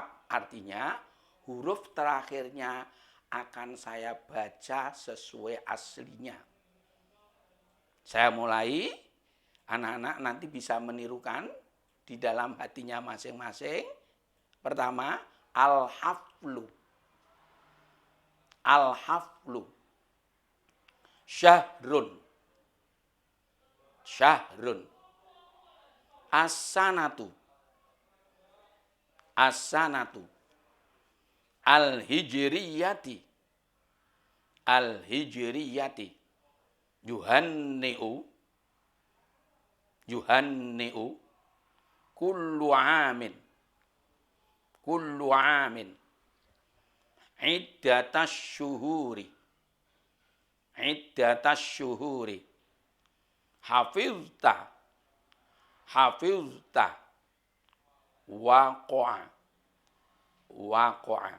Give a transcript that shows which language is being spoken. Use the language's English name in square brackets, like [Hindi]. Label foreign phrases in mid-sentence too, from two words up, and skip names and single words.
[Indonesian] Artinya huruf terakhirnya akan saya baca sesuai aslinya. Saya mulai, anak-anak nanti bisa menirukan di dalam hatinya masing-masing. Pertama, [Arabic] الحفل. الحفل. شهر. شهر. السنة. السنة. الهجرية. الهجرية. يهنئ. يهنئ. كل عام. كل عام. عدة الشهور. عدة الشهور. حفظت. حفظت. وقع. وقع.